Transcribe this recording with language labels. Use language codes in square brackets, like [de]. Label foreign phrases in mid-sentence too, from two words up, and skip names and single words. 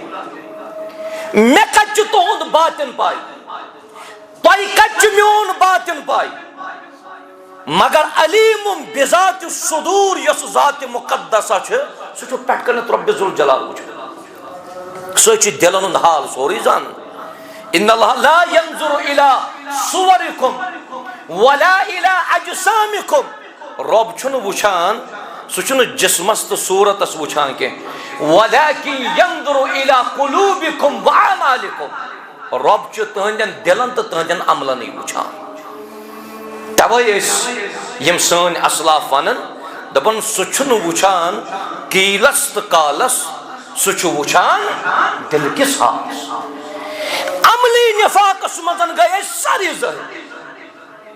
[ks] مےٚ کتہِ چھُ تُہُنٛد باطِن پاے تۄہہِ کتہِ چھُ میون باطِن پاے مگر [ar] علیٖمُم بِذاتِ الصُدوٗر [ks] یۄس ذاتِ مُقدسہ چھِ سُہ چھُ پٮ۪ٹھٕ کٔنٮ۪تھ رۄبِ ذوالجلال وٕچھان. سُہ چھُ دِلن ہُنٛد حال سورُے زانان. [ar] اِنَّ اللَّهَ لَا يَنظُرُ إِلَىٰ صُوَرِكُمْ وَلَا إِلَىٰ أَجْسَامِكُمْ. [ks] رۄب چھُنہٕ وٕچھان سُہ چھُنہٕ جسمس تہٕ صوٗرتس وٕچھان کینٛہہ [ar] وَلَٰكِن يَنظُرُ إِلَىٰ قُلُوبِكُمْ وَأَعْمَالِكُمْ. [ks] رۄب چھُ تٕہنٛدٮ۪ن دِلن تہٕ تٕہنٛدٮ۪ن عملنٕے وٕچھان. توے ٲسۍ یِم سٲنۍ اسلاف ونان دپان سُہ چھُنہٕ وٕچھان کیٖلس تہٕ کالس سُہ چھُ وٕچھان دِلہٕ کِس حالس. عملی نفاقس منٛز گٔے أسۍ سٲری ظٲہِر.